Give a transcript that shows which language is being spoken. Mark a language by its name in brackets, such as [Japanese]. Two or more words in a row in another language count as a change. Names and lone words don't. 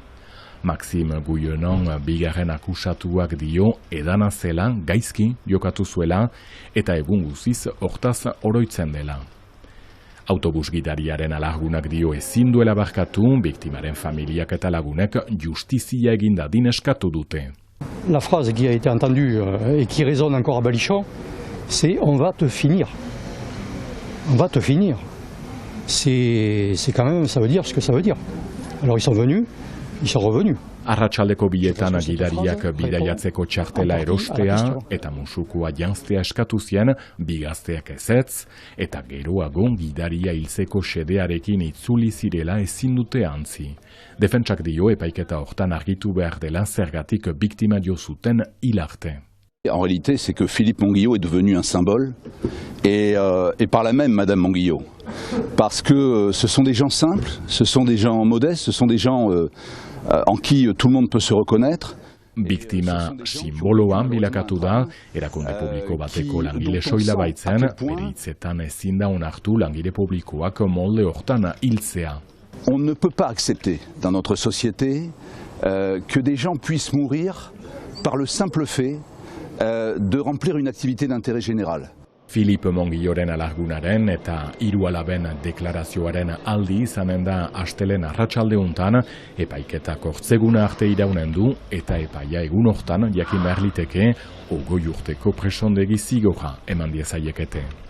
[Basque] Maxime Guillenon bigarren akusatuak dio edana zela, gaizki jokatu zuela eta egun guziz hortaz oroitzen dela. Autobus gidariaren alargunak dio ezin duela barkatu, biktimaren familiak eta lagunek justizia eginda eskatu dute. [French] La phrase qui a été entendue et qui résonne encore à Balichon, c'est « on va te finir ». On va te finir. C'est quand même, ça veut dire ce que ça veut dire. Alors ils sont venus. [Basque] Arratsaldeko bietan gidariak bidaiatzeko txartela erostea eta musukua janztea eskatu zien, bi gazteak ezetz, eta geroago gidaria hiltzeko xedearekin itzuli zirela ezin dute antzi. Defentsak dio epaiketa hortan argitu behar dela zergatik biktima jo zuten hil arte. [French] En réalité, c'est que Philippe Mongillo est devenu un symbole et par là même Madame Mongillo. Parce que ce sont des gens simples, ce sont des gens modestes, ce sont des gens en qui tout le monde peut se reconnaître. [Basque] Biktima simboloan bilakatu da, erakunde publiko bateko langile soila baitzen, bere hitzetan ezin da onartu langile publikoak molde hortan hiltzea. [French] On ne peut pas accepter dans notre société que des gens puissent mourir par le simple fait de remplir une activité d'intérêt général. [Basque] Filipe Mongilloren alargunaren eta 3 alaben deklarazioaren aldi izanen da astelen arratsaldeuntan, epaiketak hortzeguna arte iraunen du eta epaia egun hortan jakin behar liteke 20 urteko presondegi zigorra eman diezaiekete.